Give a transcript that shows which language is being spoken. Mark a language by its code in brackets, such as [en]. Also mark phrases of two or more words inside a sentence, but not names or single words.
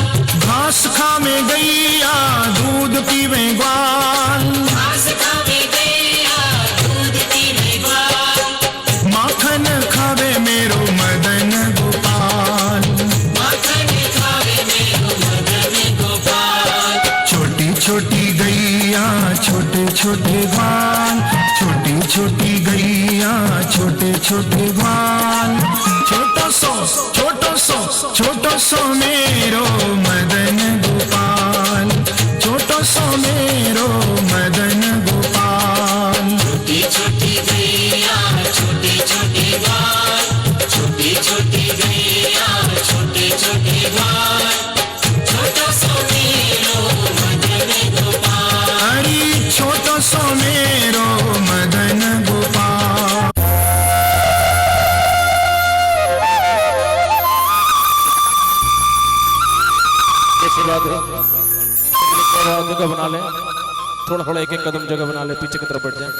[bra] घास खावे गैया दूध पीवे ग्वाल। घास खावे गैया दूध पीवे ग्वाल। माखन खावे मेरो मदन गोपाल, माखन खावे मेरो मदन गोपाल। छोटी छोटी गैया छोटे छोटे ग्वाल, छोटी छोटी गैया छोटे छोटे ग्वाल। छोटो सो मेरो मदन गोपाल, छोटो सो मेरो मदन गोपाल। छोटी छोटी गैया छोटे छोटे ग्वाल, छोटी छोटी गैया छोटे छोटे ग्वाल। छोटो सो मेरो मदन गोपाल, अरे छोटो सो मेरो मदन गोपाल। [hi] जैसे बात है जगह बना ले, थोड़ा थोड़ा एक एक कदम जगह बना ले, पीछे की तरफ बढ़ जाए।